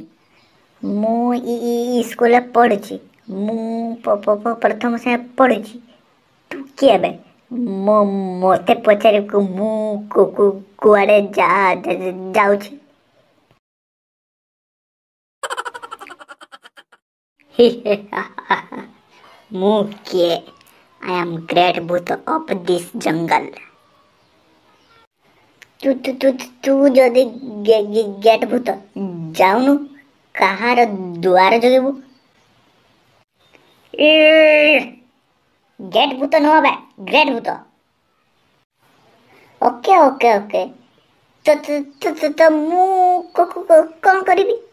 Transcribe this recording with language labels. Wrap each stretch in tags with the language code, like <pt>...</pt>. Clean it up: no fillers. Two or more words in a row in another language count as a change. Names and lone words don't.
<or>ମୁଁ ସ୍କୁଲରେ ପଢ଼ୁଛି, ମୁଁ ପ୍ରଥମ ଶ୍ରେଣୀରେ ପଢ଼ୁଛି। ତୁ କିଏ ବେ ମୋତେ ପଚାରିବୁ ମୁଁ କୁଆଡ଼େ ଯାଉଛି? ମୁଁ କିଏ?</or> <en>I am great ଭୂତ of this jungle.</en> <or>ତୁ ଯଦି ଗେଟ୍ ଭୂତ, ଯାଉନୁ କାହାର ଦୁଆର ଜଗିବୁ? ଗେଟ୍ ଭୂତ ନୁହଁ ବେ, ଗ୍ରେଟ୍ ଭୂତ। ଓକେ ତ ମୁଁ କ'ଣ କରିବି?</or>